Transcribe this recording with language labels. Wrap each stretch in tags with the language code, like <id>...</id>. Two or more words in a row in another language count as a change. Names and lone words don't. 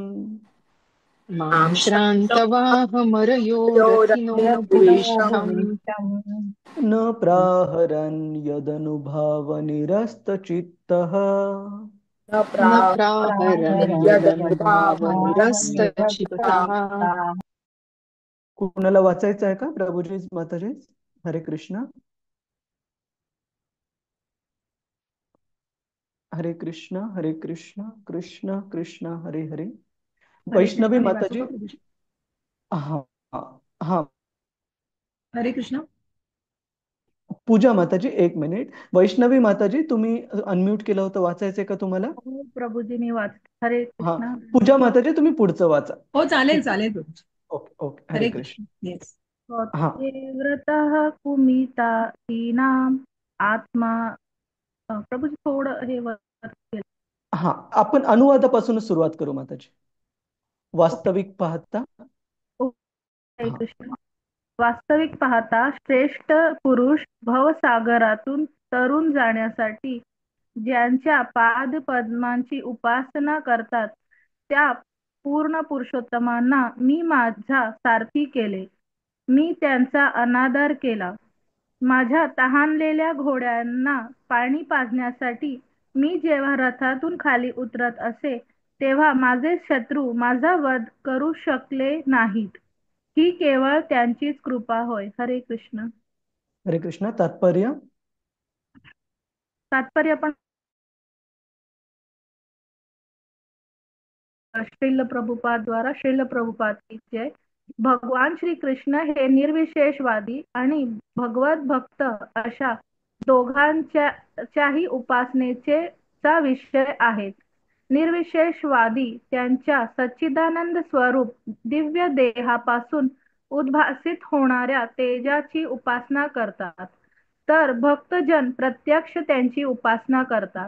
<sa>मां श्रान्तवाहमरयो रथिनो भुविष्ठम् न प्राहरन् यदनुभावनिरस्तचित्तः न प्राहरन् यदनुभावनिरस्तचित्तः.</sa> <mr>कुणाला वाचायचं आहे का प्रभुजी माताजी? हरे कृष्ण. हरे कृष्ण हरे कृष्ण कृष्ण कृष्ण हरे हरे. वैष्णवी माताजी. हाँ हाँ. हरे कृष्ण. पूजा माताजी एक मिनिट. वैष्णवी माताजी तुम्ही अनम्यूट केलं होतं, वाचायचंय का तुम्हाला? प्रभूजी मी वाच. हरे हा. कृष्ण. पूजा माताजी तुम्ही पुढचं वाचा. हो चालेल चालेल प्रभूजी. ओके ओके. हरे कृष्ण. येस. हा.</mr> <sa>व्रतः कुमितानाम् आत्मा.</sa> <mr>प्रभूजी थोडं हे हा, आपण अनुवादापासूनच सुरुवात करू माताजी. वास्तविक पाहता. हरे कृष्ण. वास्तविक पाहता श्रेष्ठ पुरुष भवसागरातून तरून जाण्यासाठी ज्यांच्या पाद पद्मांची उपासना करतात त्या पूर्ण पुरुषोत्तमांना मी माझा सारथी केले. मी त्यांचा अनादर केला. माझ्या तहानलेल्या घोड्यांना पाणी पाजण्यासाठी मी जेव्हा रथातून खाली उतरत असे तेव्हा माझे शत्रू माझा वध करू शकले नाहीत. ही केवळ त्यांचीच कृपा होय. हरे कृष्ण. हरे कृष्ण. तात्पर्य. तात्पर्य पण श्रील प्रभुपाद द्वारा.</mr> <hi>श्रील प्रभुपाद की जय.</hi> <mr>भगवान श्री कृष्ण हे निर्विशेषवादी आणि भगवत भक्त अशा दोघांच्याही उपासनेचे चा विषय आहेत. निर्विशेषवादी त्यांच्या सच्चिदानंद स्वरूप दिव्य देहापासून उद्भासित होणाऱ्या तेजाची उपासना करतात, तर भक्तजन प्रत्यक्ष त्यांची उपासना करतात.</mr>